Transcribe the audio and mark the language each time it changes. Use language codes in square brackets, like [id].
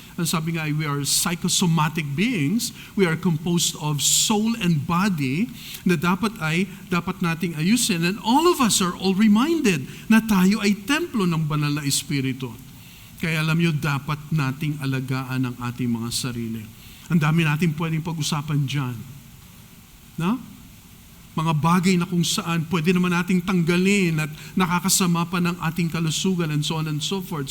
[tl] Ang sabi nga ay [en] we are psychosomatic beings. We are composed of soul and body [tl] na dapat nating ayusin. [en] And all of us are all reminded [tl] na tayo ay templo ng banal na Espiritu. Kaya alam nyo, dapat nating alagaan ang ating mga sarili. Ang dami natin pwedeng pag-usapan dyan. No? Mga bagay na kung saan pwede naman nating tanggalin at nakakasama pa ng ating kalusugan [en] and so on and so forth.